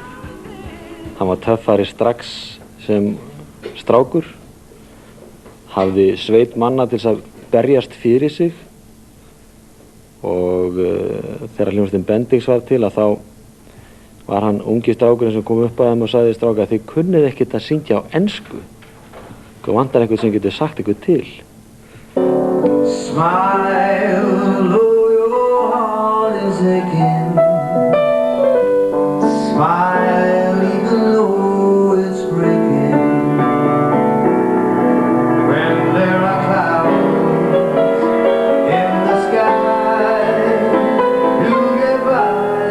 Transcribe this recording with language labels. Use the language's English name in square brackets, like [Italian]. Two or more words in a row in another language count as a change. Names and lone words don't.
[Icelandic] Hann var töffari strax sem strákur, hafði sveit manna til þess að berjast fyrir sig og þegar hljómsveitin Bendix var til að þá var hann ungi strákurinn sem kom upp að þeim og sagði stráka þið kunnið ekkert að syngja á ensku. Hvað vantar einhvern sem getur sagt eitthvað til? [English] Smile, though your heart is aching. Smile, even though it's breaking. When there are clouds in the sky, you'll get by.